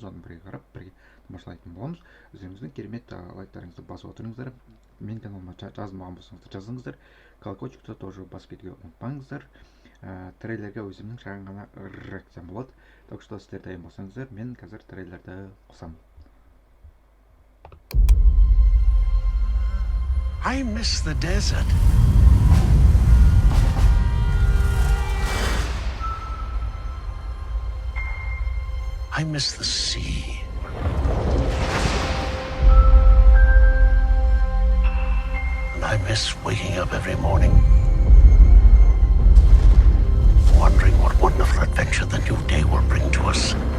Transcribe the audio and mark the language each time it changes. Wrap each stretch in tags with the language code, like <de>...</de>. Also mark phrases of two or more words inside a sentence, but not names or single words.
<kk>Соны бірге қарап, бірге тамашалайтын боламыз. Өздеріңіздің керемет лайктарыңызды басып отырыңыздар. Мен каналыма жазылмаған болсаңыздар жазыңыздар. Колокольчикті тоже басып кетуге ұмытпаңыздар. Трейлерге өзімнің шағын ғана реакциям болады.</kk> <ru>Так что</ru> <kk>сіздер дайын болсаңыздар, мен қазір трейлерді қосамын.</kk> <en>I miss the desert. I miss the sea. And I miss waking up every morning, wondering what wonderful adventure the new day will bring to us.</en>